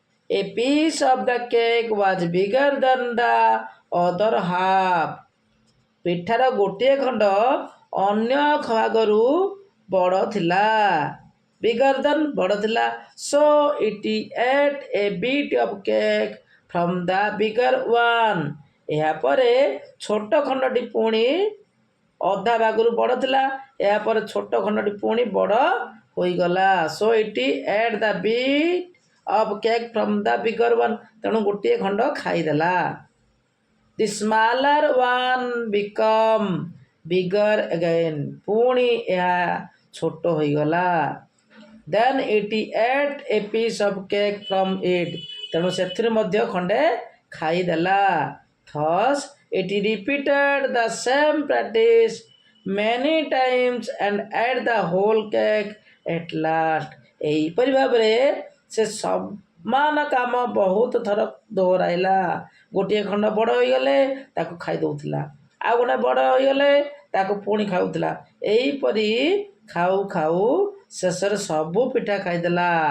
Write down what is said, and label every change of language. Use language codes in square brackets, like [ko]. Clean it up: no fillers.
[en] A piece of the cake was bigger than the other half. [or] ପିଠାର ଗୋଟିଏ ଖଣ୍ଡ ଅନ୍ୟ ଭାଗରୁ ବଡ଼ ଥିଲା। [en] Bigger than [or] ବଡ଼ ଥିଲା। [en] So it ate a bit of cake from the bigger one. [or] ଏହାପରେ ଛୋଟ ଖଣ୍ଡଟି ପୁଣି ଅଧା ଭାଗରୁ ବଡ଼ ଥିଲା। ଏହାପରେ ଛୋଟ ଖଣ୍ଡଟି ପୁଣି ବଡ଼ ହୋଇଗଲା। [en] So it ate the bit of cake from the bigger one. [or] ତେଣୁ ଗୋଟିଏ ଖଣ୍ଡ ଖାଇଦେଲା। [en] The smaller one became bigger again. [or] ପୁଣି ଏହା ଛୋଟ ହୋଇଗଲା। [en] Then it ate a piece of cake from it. [or] ତେଣୁ ସେଥିରୁ ମଧ୍ୟ ଖଣ୍ଡେ ଖାଇଦେଲା। [en] Thus it repeated the same practice many times and ate the whole cake at last. [or] ଏହିପରି ଭାବରେ ସେ ସମାନ କାମ ବହୁତ ଥର ଦୋହରାଇଲା। ଗୋଟିଏ ଖଣ୍ଡ ବଡ଼ ହୋଇଗଲେ ତାକୁ ଖାଇ ଦେଉଥିଲା। ଆଉ ଗୋଟେ ବଡ଼ ହୋଇଗଲେ ତାକୁ ପୁଣି ଖାଉଥିଲା। ଏହିପରି ଖାଉ ଖାଉ ଶେଷରେ ସବୁ ପିଠା ଖାଇଦେଲା।